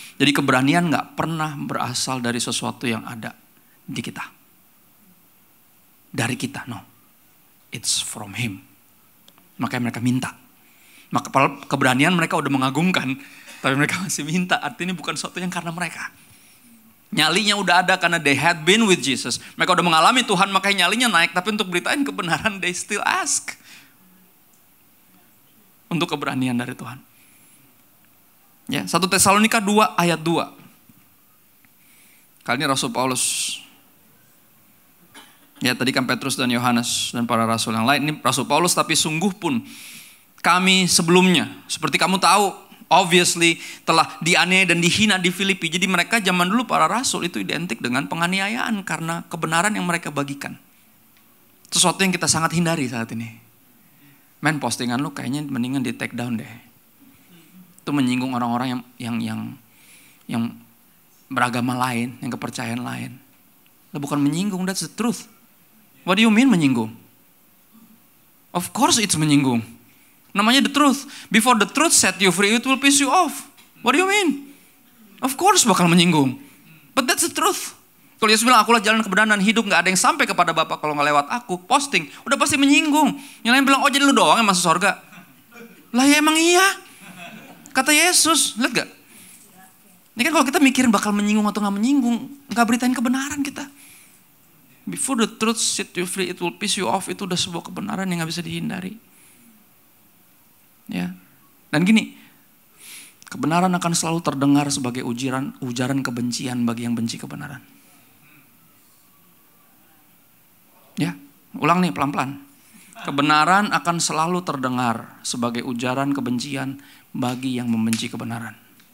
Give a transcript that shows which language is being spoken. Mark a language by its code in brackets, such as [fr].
[id] Jadi keberanian gak pernah berasal dari sesuatu yang ada di kita. Dari kita, [en] no. It's from Him. [id] Makanya mereka minta. Maka keberanian mereka udah mengagumkan, tapi mereka masih minta. Artinya bukan sesuatu yang karena mereka. Nyalinya udah ada karena [en] they had been with Jesus. [id] Mereka udah mengalami Tuhan, makanya nyalinya naik. Tapi untuk beritain kebenaran, [en] they still ask. [id] Untuk keberanian dari Tuhan. Ya, 1 Tesalonika 2 ayat 2. Kali ini Rasul Paulus. Ya, tadi kan Petrus dan Yohanes dan para rasul yang lain. Ini Rasul Paulus, tapi sungguh pun kami sebelumnya, seperti kamu tahu, obviously telah dianiaya dan dihina di Filipi. Jadi mereka zaman dulu para rasul itu identik dengan penganiayaan karena kebenaran yang mereka bagikan. Sesuatu yang kita sangat hindari saat ini. Men, postingan lu kayaknya mendingan di take down deh. Itu menyinggung orang-orang yang beragama lain, yang kepercayaan lain. Lah bukan menyinggung, [en] that's the truth. What do you mean menyinggung? Of course it's menyinggung. [id] Namanya [en] the truth. Before the truth set you free, it will piss you off. What do you mean? Of course [id] bakal menyinggung. [en] But that's the truth. [id] Kalau Yesus bilang, akulah jalan kebenaran dan hidup, gak ada yang sampai kepada Bapa kalau gak lewat aku. Posting, udah pasti menyinggung. Yang lain bilang, oh jadi lu doang yang masuk surga. Lah ya emang iya. Kata Yesus, lihat gak? Ini kan kalau kita mikirin bakal menyinggung atau gak menyinggung, gak beritain kebenaran kita. [en] Before the truth set you free, it will piss you off. [id] Itu udah sebuah kebenaran yang gak bisa dihindari. Ya. Dan gini, kebenaran akan selalu terdengar sebagai ujaran kebencian bagi yang benci kebenaran. Ya, ulang nih pelan-pelan. Kebenaran akan selalu terdengar sebagai ujaran kebencian bagi yang membenci kebenaran.